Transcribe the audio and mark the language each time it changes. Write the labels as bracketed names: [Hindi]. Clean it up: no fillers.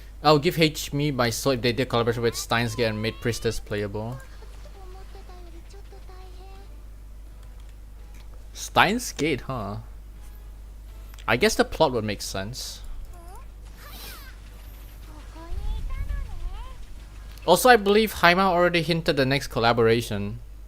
[English] I'll give me my soul if they did collaboration with Steins Gate and made Priestess playable. [Japanese] 思ってたよりちょっと大変。 [English] Steins Gate, huh? I guess the plot would make sense. [Japanese] ここにいたのね。 [English] Also, I believe Haima already hinted the next collaboration.